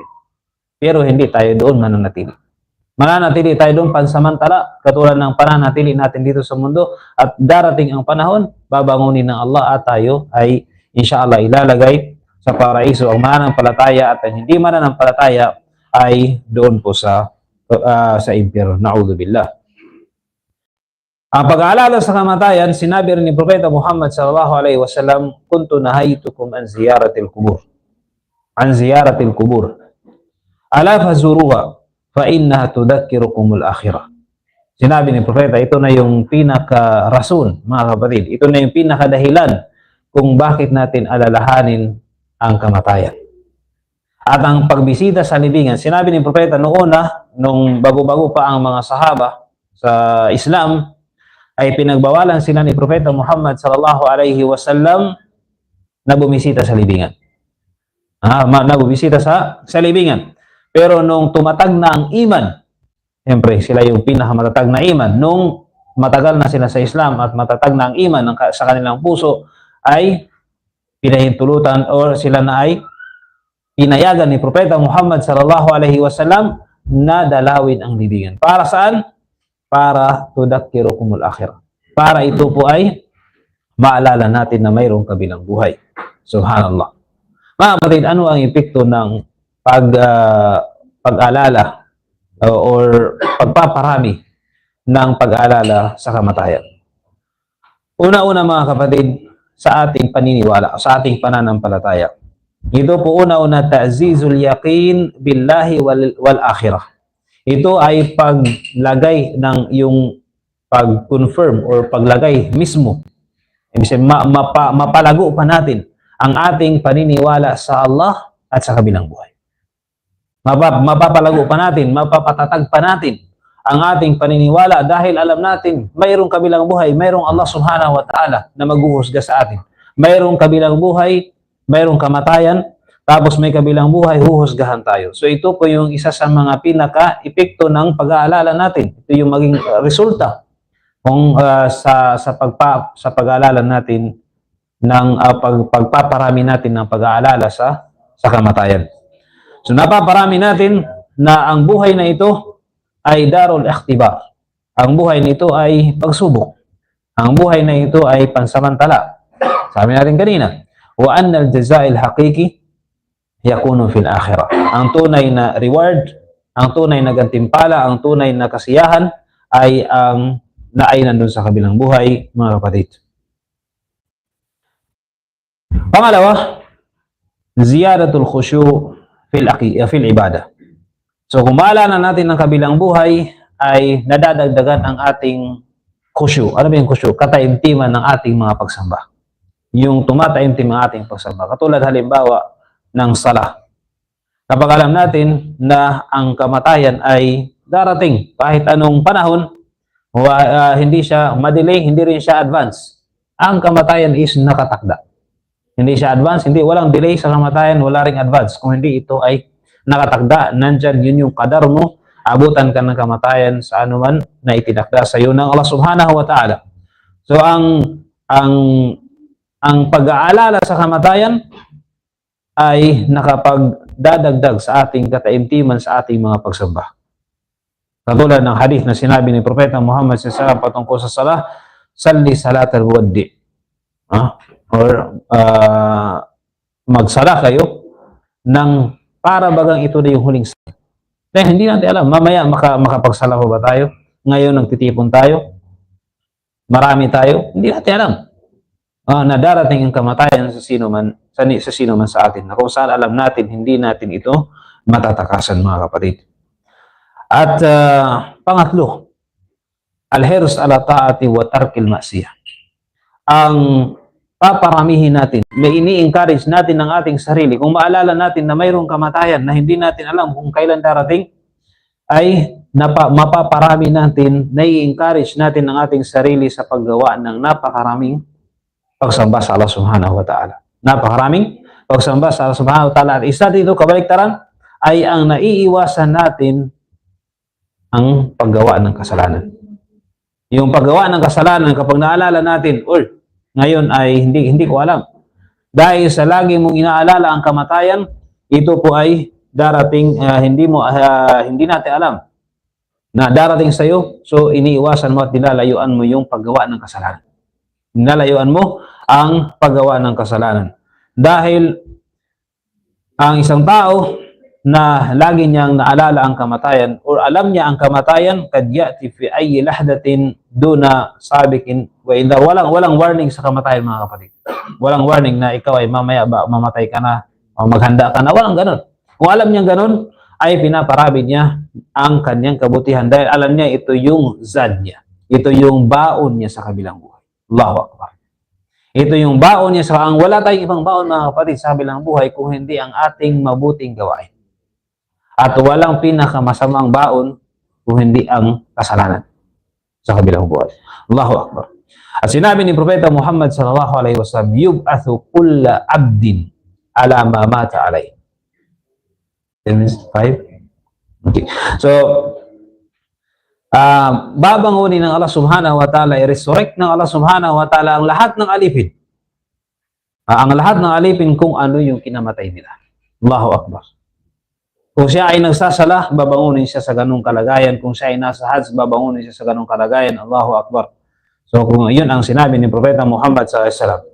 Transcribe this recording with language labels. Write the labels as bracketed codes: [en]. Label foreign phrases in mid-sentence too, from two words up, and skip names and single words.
[tl] Pero hindi tayo doon mananatili. Mananatili tayo doon pansamantala, katulad ng pananatili natin dito sa mundo, at darating ang panahon, babangunin ng Allah at tayo ay inshallah ilalagay sa paraiso. Ang mananampalataya at ang hindi mananampalataya ay doon po sa impyerno. Na'udzubillah. Ang pag-aalala sa kamatayan, sinabi rin ni Propeta Muhammad [ar] صلى الله عليه وسلم, "كنت نهيتكم عن زيارة القبور." عن زيارة القبور. ألا فزوروها فإنها تذكركم الآخرة. [tl] Sinabi ni Propeta, ito na yung pinaka-rason, mga kapatid. Ito na yung pinaka-dahilan kung bakit natin alalahanin ang kamatayan. At ang pagbisita sa libingan, sinabi ni Propeta noon nung bago-bago pa ang mga sahaba sa Islam, ay pinagbawalan sila ni Propeta Muhammad [ar] صلى الله عليه وسلم [tl] na bumisita sa libingan. Na bumisita sa libingan. Pero nung tumatag na ang iman, siyempre sila yung pinakamatatag na iman, nung matagal na sila sa Islam at matatag na ang iman sa kanilang puso, ay pinahintulutan or sila na ay pinayagan ni Propeta Muhammad [ar] صلى الله عليه وسلم [tl] na dalawin ang libingan. Para saan? Para [ar] تذكركم الآخرة. [tl] Para ito po ay maalala natin na mayroong kabilang buhay. Subhanallah. Mga kapatid, ano ang epekto ng pag-alala or pagpaparami ng pag-alala sa kamatayan? Una-una mga kapatid, sa ating paniniwala, sa ating pananampalataya. Ito po una-una, [ar] تعزيز اليقين بالله والآخرة. [tl] Ito ay paglagay ng yung pag-confirm or paglagay mismo. Mapalago pa natin ang ating paniniwala sa Allah at sa kabilang buhay. Mapapalago pa natin, mapapatatag pa natin ang ating paniniwala dahil alam natin mayroong kabilang buhay, mayroong Allah [ar] سبحانه وتعالى [tl] na maghuhusga sa atin. Mayroong kabilang buhay, mayroong kamatayan, tapos may kabilang buhay, huhusgahan tayo. So ito po yung isa sa mga pinaka-epekto ng pag-aalala natin. Ito yung maging resulta kung sa pag-aalala natin ng pagpaparami natin ng pag-aalala sa kamatayan. So napaparami natin na ang buhay na ito ay [ar] دار الاختبار. [tl] Ang buhay nito ay pagsubok. Ang buhay na ito ay pansamantala. Sabi natin kanina, [ar] وأن الجزاء الحقيقي يكون في الآخرة. [tl] Ang tunay na reward, ang tunay na gantimpala, ang tunay na kasiyahan ay ang nandun sa kabilang buhay, mga kapatid. Pangalawa, [ar] زيادة الخشوع في العبادة. [tl] So kung maalala natin ng kabilang buhay, ay nadadagdagan ang ating khusyu'. Ano ba yung khusyu'? Kataimtiman ng ating mga pagsamba. Yung tumataimtim ang ating pagsamba. Katulad halimbawa ng sala. Kapag alam natin na ang kamatayan ay darating kahit anong panahon, hindi siya madelay, hindi rin siya advance. Ang kamatayan is nakatakda. Hindi siya advance, walang delay sa kamatayan, wala ring advance. Kung hindi ito ay nakatakda, nandyan, yun yung qadar mo, abutan ka ng kamatayan sa anuman na itinakda sa iyo ng Allah [ar] سبحانه وتعالى. [tl] So ang pag-aalala sa kamatayan ay nakapagdadagdag sa ating kataimtiman sa ating mga pagsamba. Katulad ng hadith na sinabi ni Propeta Muhammad SAW patungkol sa salah, [ar] صل صلاة المودع. [tl] Magsala kayo ng para bagang ito na yung huling salat. Dahil hindi natin alam, mamaya makapagsala pa ba tayo? Ngayon nagtitipon tayo? Marami tayo? Hindi natin alam. Na darating ang kamatayan sa sino man sa atin. Na kung saan alam natin, hindi natin ito matatakasan, mga kapatid. At pangatlo, [ar] الحرص على الطاعة وترك المعصية. [tl] Ang paparamihin natin, may ini-encourage natin ng ating sarili. Kung maalala natin na mayroong kamatayan na hindi natin alam kung kailan darating, ay mapaparami natin, nai-encourage natin ng ating sarili sa paggawa ng napakaraming pagsamba sa Allah [ar] سبحانه وتعالى. [tl] Napakaraming pagsamba sa Allah [ar] سبحانه وتعالى. [tl] At isa dito, kabaliktaran, ay ang naiiwasan natin ang paggawa ng kasalanan. Yung paggawa ng kasalanan, kapag naalala natin, ngayon ay hindi ko alam. Dahil sa lagi mong inaalala ang kamatayan, ito po ay darating, hindi natin alam na darating sa iyo. So iniiwasan mo at nilalayuan mo yung paggawa ng kasalanan. Nilalayuan mo ang paggawa ng kasalanan. Dahil ang isang tao na lagi niyang naalala ang kamatayan o alam niya ang kamatayan, [ar] قد يأتي في أي لحظة دون سابق وإنذار, [tl] walang warning sa kamatayan, mga kapatid. Walang warning na ikaw ay mamaya mamatay ka na o maghanda ka na, walang ganon. Kung alam niya ganon, ay pinaparabid niya ang kanyang kabutihan dahil alam niya ito yung zad niya, ito yung baon niya sa kabilang buhay. [ar] الله أكبر. [tl] Ito yung baon niya wala tayong ibang baon, mga kapatid, sa kabilang buhay kung hindi ang ating mabuting gawain. At walang pinakamasamang baon kung hindi ang kasalanan sa kabilang buhay. [ar] الله أكبر. [tl] At sinabi ni Propeta Muhammad [ar] صلى الله عليه وسلم, يبعث كل عبد على ما مات عليه. [tl] 5? Okay. So, babangunin ng Allah [ar] سبحانه وتعالى, [tl] i-resurrect ng Allah [ar] سبحانه وتعالى [tl] ang lahat ng alipin. Ang lahat ng alipin kung ano yung kinamatay nila. [ar] الله أكبر. [tl] Kung siya ay nagsasala, babangunin siya sa ganung kalagayan. Kung siya ay nasa hajj, babangunin siya sa ganung kalagayan. [ar] الله أكبر. [tl] So, kung yun ang sinabi ni Propeta Muhammad [ar] صلى الله عليه وسلم.